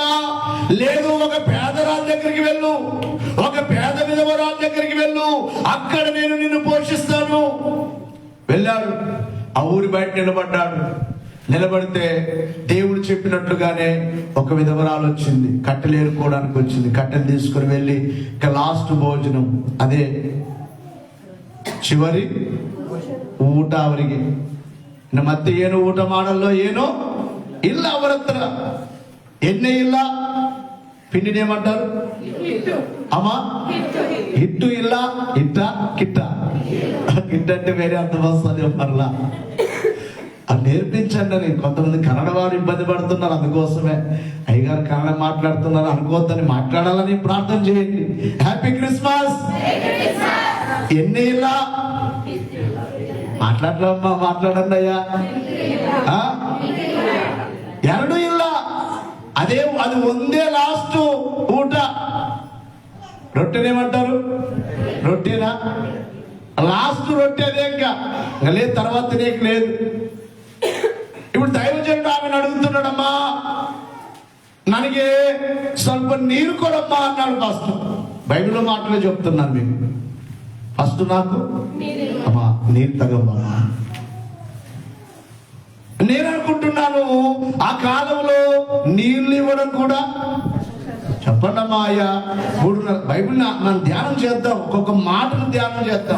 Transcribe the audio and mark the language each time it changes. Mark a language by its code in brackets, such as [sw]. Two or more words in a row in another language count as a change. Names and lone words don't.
[te] లేదు, ఒక పేదరాల దగ్గరికి వెళ్ళు, ఒక పేద విధవరాల దగ్గరికి వెళ్ళు, అక్కడ నేను నిన్ను పోషిస్తాను. వెళ్ళాడు, ఆ ఊరి బయట నిలబడ్డాడు. నిలబడితే దేవుడు చెప్పినట్లుగానే ఒక విధవరాలు వచ్చింది, కట్టెలు ఏరుకోవడానికి వచ్చింది. కట్టెలు తీసుకుని వెళ్ళి ఇక లాస్ట్ భోజనం, అదే ಚಿವರಿ [kn] ಊಟ ಅವರಿಗೆ. ಮತ್ತೆ ಏನು ಊಟ ಮಾಡಲ್ಲೋ ಏನೋ ಇಲ್ಲ ಅವರ ಹತ್ರ, ಎಣ್ಣೆ ಇಲ್ಲ, [te] పిండినేమంటారు అమ్మా, [kn] ಹಿಟ್ಟು ಇಲ್ಲ, [te] ఇట్ట కిట్ట, కిట్ట అంటే వేరే అర్థం వస్తుంది. మరలా అది నేర్పించండి అని. కొంతమంది కన్నడ వారు ఇబ్బంది పడుతున్నారు, అందుకోసమే అయ్యగారు కన్నడ మాట్లాడుతున్నారు అనుకోవద్దని మాట్లాడాలని ప్రార్థన చేయండి. [en] Happy Christmas. [te] ఎన్ని ఇలా మాట్లాడమ్మా, మాట్లాడండి అయ్యా. [kn] ಎರಡು ಇಲ್ಲ, [te] అదే అది [kn] ಒಂದೇ ಲಾಸ್ಟ್ ಊಟ. [te] రొట్టెనేమంటారు? రొట్టెనా? లాస్ట్ రొట్టె అదే, ఇంకా లేదు, తర్వాత తినేకి లేదు. ఇప్పుడు దైవజనుడు ఆమెను అడుగుతున్నాడమ్మా, [kn] ನನಗೆ ಸ್ವಲ್ಪ ನೀರು ಕೊಡಮ್ಮಾ అన్నాడు. [te] ఫస్ట్ బైబిల్లో మాటలే చెప్తున్నాను మీకు. ఫస్ట్ నాకు అమ్మా [kn] ನೀರು ತಗಮ್ಮಾ. [te] నేను అనుకుంటున్నాను ఆ కాలంలో నీళ్ళు ఇవ్వడం కూడా, చెప్పండి అమ్మా అయ్యా, బైబిల్ మనం ధ్యానం చేద్దాం, ఒక్కొక్క మాటను ధ్యానం చేద్దాం.